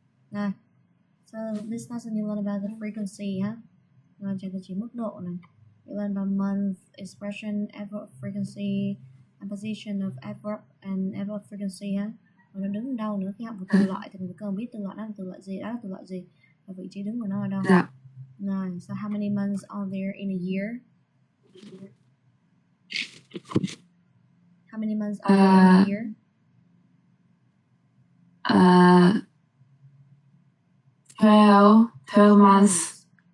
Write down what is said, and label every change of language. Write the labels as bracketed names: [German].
[English] Này, so this lesson you learn about the frequency ha. [Vietnamese] Rồi cho chỉ mức độ này. [English] You learn about month, expression, adverb frequency, and position of adverb and adverb frequency ha. [Vietnamese] Rồi nó đứng đâu nữa, khi học một từ loại thì mình cần biết từ loại đó là từ loại gì, đó là từ loại gì, và vị trí đứng của nó ở đâu. Dạ. [English] Rồi, so how many months are there in a year? How many months are there in a year? 12 months.